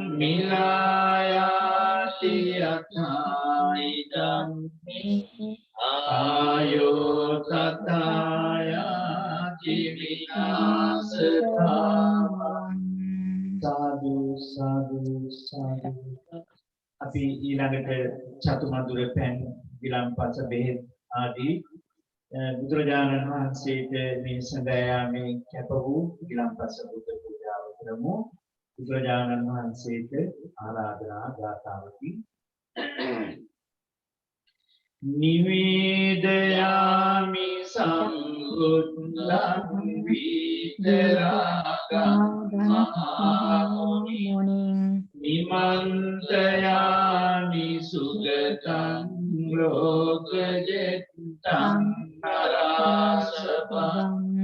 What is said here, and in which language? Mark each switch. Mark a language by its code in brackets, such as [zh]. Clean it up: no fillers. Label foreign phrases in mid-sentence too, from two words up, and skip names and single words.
[pi] මිලායාති අථායිදං ආයෝ තථායාති විනාශතාං සාදු [si] අපි ඊළඟට චතුමදුර පැන් විලම්පස බෙහෙත් ආදී බුදුරජාණන් වහන්සේට මේ සඳයාමේ කැප වූ විලම්පස බුද්ධ පූජාව කරමු. බුදුරජාණන් වහන්සේට ආරාධනා ගාථාවකින් [pi] නිවේදයාමි සම්බුද්ධං විතරාගං මහමුනිං නිමන්තයාමි සුගතං ලෝකජෙත්තං නරාසපං